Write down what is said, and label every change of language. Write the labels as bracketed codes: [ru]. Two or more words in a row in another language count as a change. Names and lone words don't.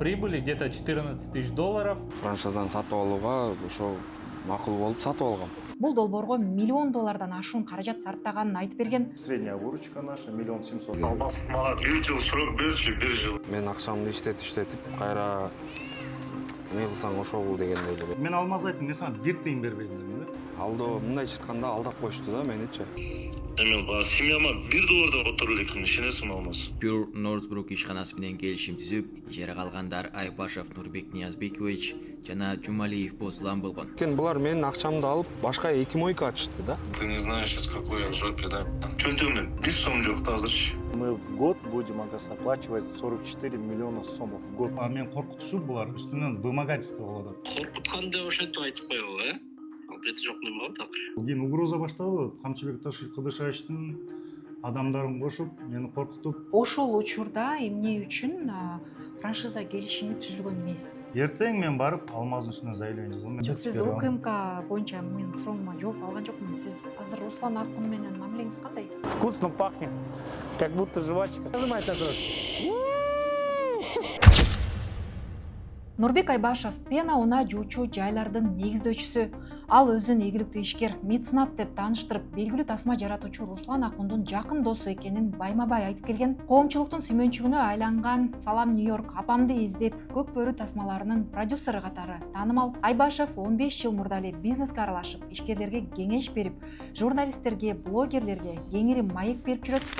[ru] прибыли где-то 14 тысяч долларов. [ky] Франшизаны сатып алууга ошо макул болуп сатып алгам. Бул долбоорго $1 миллион ашуун каражат сарптаганын айтып берген. [ru] Средняя выручка наша 1 700 000. [ky] Алмаз, мага 1 жыл срок берчи, 1 жыл. Мен акчамды иштетип кайра эмне кылсаң ошол дегендей эле. Мен Алмаз айттым, мен сага 1 тыйын бербейм да. Алдоо мындайча айтканда алдап коюшту да меничи. Эми баа семьяма $1 отуруп элекин, ишенесиңби Алмаз? Pure Northbrook ишканасы менен келишим түзүп, ижарага алгандар Айбашев Нурбек Ниязбекович жана Жумалиев Бозулан болгон. Булар менин акчамды алып, башка 2 мойка ачышты да. [ru] Ты не знаешь, сейчас какой я в жопе, да? [ky] Чөнтөгүмө 1 сом жок да азырчы. [ru] Мы в год будем оплачивать 44 миллиона сомов в год. [ky] А мен коркутушу булар үстүнөн вымогательство болуп атат. Коркутканда ошентип айтып койбу, Албети жок неме такыр. Кийин угроза башталды. Камчыбек Кыдышевичтин адамдарын кошуп, мени коркутуп. Ошол учурда эмне үчүн франшиза келишими түзүлгөн эмес? Эртең мен барып Алмаздын үстүнө заявление жаздым. Жок, сиз УКМК боюнча менин сурооңума жооп алган жокмун. Сиз азыр Руслан Акун менен мамилеңиз кандай? [ru] Вкусно пахнет, как будто жвачка. Нажимайте на [ky] Нурбек Айбашев пена унаа жуучу жайлардын негиздөөчүсү. Ал өзүн ийгиликтүү ишкер, меценат деп тааныштырып, белгилүү тасма жаратуучу Руслан Акундун жакын досу экенин байма-бай айтып келген. Коомчулуктун сүймөнчүгүнө айланган Салам Нью-Йорк апамды издеп көк бөрү тасмаларынын продюсери катары таанымал Айбашев 15 жыл мурда эле бизнеске аралашып, ишкерлерге кеңеш берип, журналисттерге, блогерлерге кеңири маек берип жүрөт.